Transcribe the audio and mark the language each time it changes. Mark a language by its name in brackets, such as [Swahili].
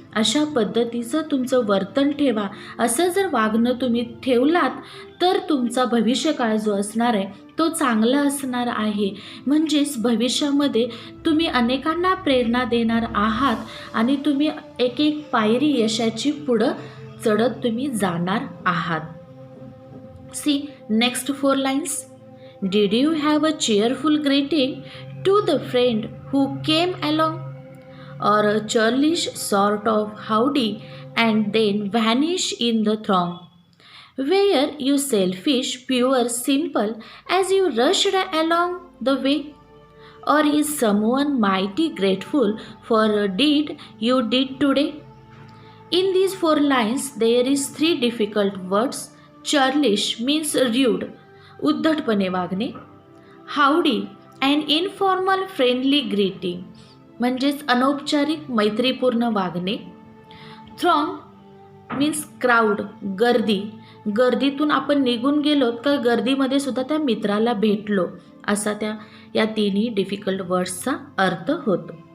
[Marathi] अशा पद्धतीचं तुमचं वर्तन ठेवा. असं जर वागणं तुम्ही ठेवलात तर तुमचा भविष्यकाळ जो असणार आहे तो चांगला असणार आहे. म्हणजेच भविष्यामध्ये तुम्ही अनेकांना प्रेरणा देणार आहात आणि तुम्ही एक एक पायरी यशाची पुढं चढत तुम्ही जाणार आहात. [English] See next 4 lines. Did you have a cheerful greeting to the friend who came along, or a churlish sort of howdy and then vanish in the throng? Were you selfish, pure, simple as you rushed along the way? Or is someone mighty grateful for a deed you did today? In these 4 lines there is 3 difficult words. Churlish means rude, [Marathi] उद्धटपणे वागणे. [English] howdy and informal friendly greeting [Marathi] म्हणजेच अनौपचारिक मैत्रीपूर्ण वागणे. [English] throng means crowd, [Marathi] गर्दी. गर्दीतून आपण निघून गेलो तर गर्दीमध्ये सुद्धा त्या मित्राला भेटलो, असा या तिन्ही डिफिकल्ट वर्ड्सचा अर्थ होतो.